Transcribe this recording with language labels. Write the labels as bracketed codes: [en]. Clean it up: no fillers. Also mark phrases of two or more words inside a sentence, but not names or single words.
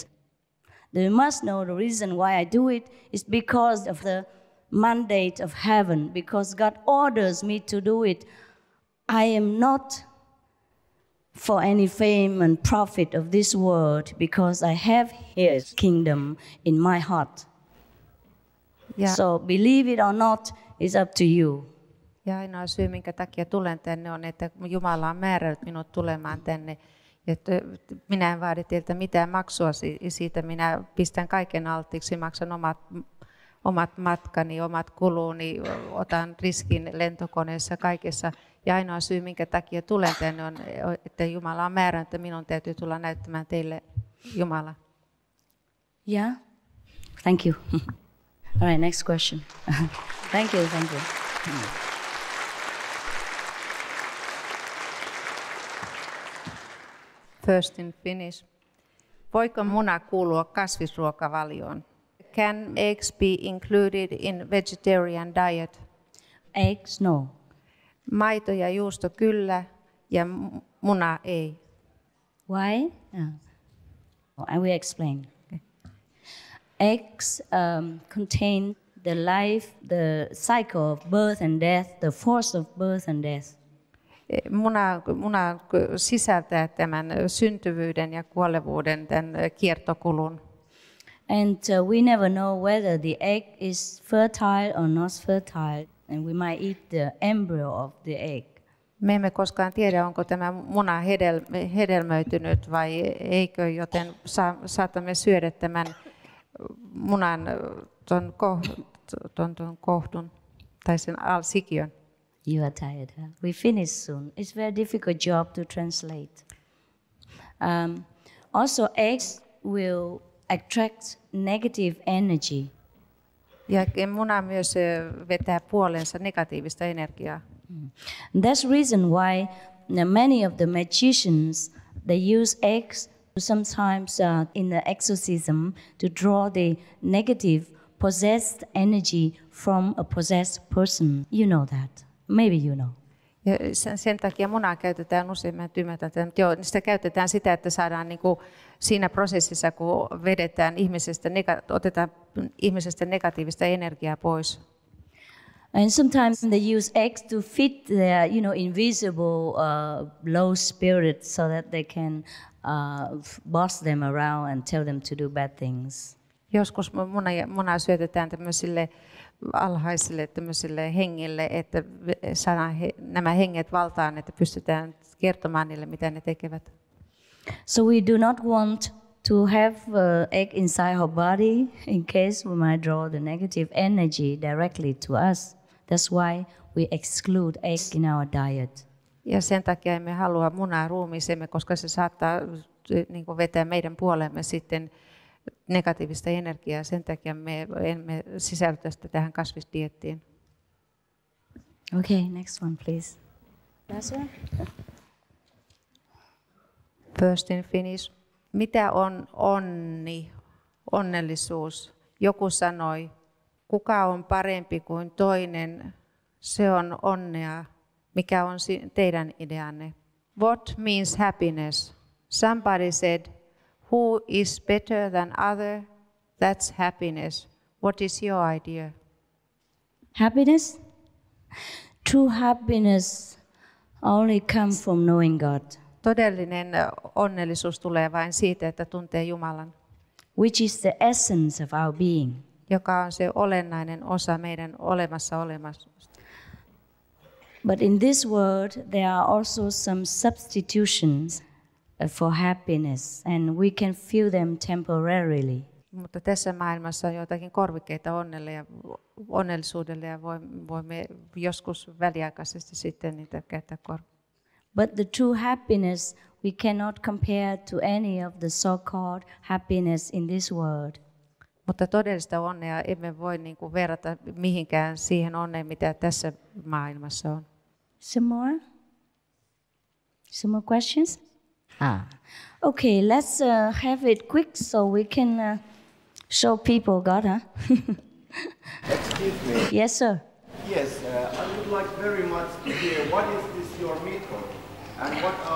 [en] You must know the reason why I do it is because of the mandate of heaven, because God orders me to do it. I am not for any fame and profit of this world, because I have His kingdom in my heart. Yeah. So believe it or not, it's up to you. [fi] Ja ainoa syy, minkä takia tulen tänne, on, että Jumala on määrännyt minut tulemaan tänne. Että minä en vaadi teiltä mitään maksua siitä. Minä pistän kaiken alttiiksi, maksan omat matkani, omat kuluni, otan riskin lentokoneessa, kaikessa. Ja ainoa syy, minkä takia tulen tänne, on, että Jumala on määrännyt, että minun täytyy tulla näyttämään teille Jumala. [en] Yeah? Thank you. All right, next question. Thank you. First in Finnish. [fi] Voiko muna kuulua kasvisruokavalioon? [en] Can eggs be included in vegetarian diet? Eggs, no. [fi] Maito ja juusto kyllä ja muna ei. [en] Why? I will explain. Okay. Eggs contain the life, the cycle of birth and death, the force of birth and death. [fi] Muna sisältää tämän syntyvyyden ja kuolevuuden, tämän kiertokulun. [en] And we never know whether the egg is fertile or not fertile, and we might eat the embryo of the egg. [fi] Me emme koskaan tiedä, onko tämä muna hedelmöitynyt vai eikö, joten saatamme syödä tämän munan ton kohdun tai sen sikiön. [en] You are tired, huh? We finish soon. It's very difficult job to translate. Also, eggs will attract negative energy. [fi] Ja muna myös vetää puoleensa negatiivista energiaa. [en] That's reason why many of the magicians, they use eggs sometimes in the exorcism to draw the negative possessed energy from a possessed person. You know that. Maybe you know. [fi] Ja sen takia munaa käytetään usein, mä ymmärrän, että sitä käytetään sitä, että saadaan niin kuin siinä prosessissa, kun vedetään otetaan ihmisestä negatiivista energiaa pois. [en] And sometimes they use eggs to fit their, invisible low spirits so that they can boss them around and tell them to do bad things. [fi] Joskus munaa syötetään tämmöisille alhaisille tämmöisille hengille, että saadaan nämä henget valtaan, että pystytään kertomaan niille, mitä ne tekevät. [en] So we do not want to have egg inside our body in case we might draw the negative energy directly to us. That's why we exclude egg in our diet. [fi] Ja sen takia emme halua munaa ruumiiseemme, koska se saattaa niin kuin vetää meidän puolemme sitten negatiivista energiaa. Sen takia me emme sisällytä sitä tähän kasvisdieettiin. [en] Okay, next one please. Last one. First in Finnish. [fi] Mitä on onni, onnellisuus? Joku sanoi, kuka on parempi kuin toinen, se on onnea. Mikä on teidän ideanne? [en] What means happiness? Somebody said, who is better than other? That's happiness. What is your idea? Happiness? True happiness only comes from knowing God. [fi] Todellinen onnellisuus tulee vain siitä, että tuntee Jumalan, [en] which is the essence of our being. [fi] Joka on se olennainen osa meidän olemassa. [en] But in this world there are also some substitutions for happiness, and we can feel them temporarily. [fi] Mutta tässä maailmassa on joitakin korvikkeita onnellisuudelle ja voimme joskus väliaikaisesti sitten niitä käyttää [en] But the true happiness we cannot compare to any of the so-called happiness in this world. [fi] Mutta todellista onnea emme voi niin kuin verrata mihinkään siihen onneen, mitä tässä maailmassa on. [en] Some more questions? Okay, let's have it quick so we can show people God, huh? Excuse me. Yes, sir. Yes, I would like very much to hear what is this your method and what are